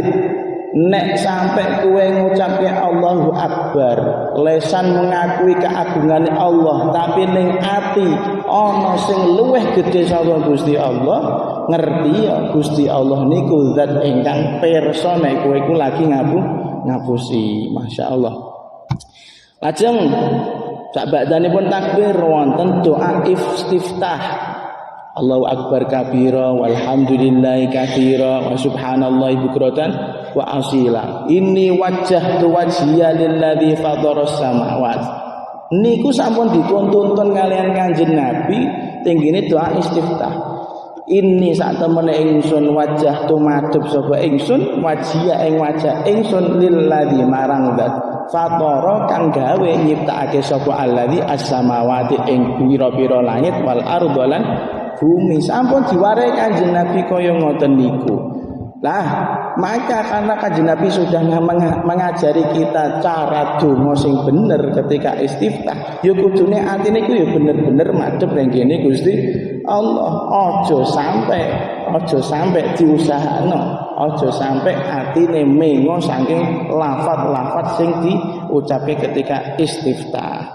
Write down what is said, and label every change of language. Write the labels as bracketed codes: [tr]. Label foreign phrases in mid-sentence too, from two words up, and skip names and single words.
[jv] Nek sampai kowe ngucapke [ar] الله أكبر, [jv] lesan [id] mengakui keagungan Allah, [jv] tapi ning ati ana sing luwih gedhe saka Gusti Allah, ngerti ya Gusti Allah niku zat ingkang pirsa nek kowe iku lagi ngapusi. Masyaallah. Lajeng sak badhanipun takbir wonten doa istiftah. [ar] الله أكبر كبيرا والحمد لله كثيرا وسبحان الله بكرة وأصيلا. إني وجهت وجهي للذي فطر السماوات. [jv] Niku sampun dituntun kalian Kanjeng Nabi tinggine doa istiftah. Ini sak temene ingsun wajah tu madhep sapa ingsun wajia ing wajah ingsun lilladzi marang zat fatara kang gawe nyiptakake sapa alladzi as-samawati ing pira-pira langit [ar] والأرض [jv] lan bumi. Sampun diwarai Kanjeng Nabi kaya ngoten niku. Lah [id] maka karena [jv] Kanjeng Nabi [id] sudah mengajari kita cara [jv] donga sing bener ketika istiftah, ya kudune atine iku ya bener-bener madhep ning kene Gusti Allah. Aja sampai diusahakno, aja sampai atine mengo saking lafaz-lafaz sing diucapke ketika istiftah.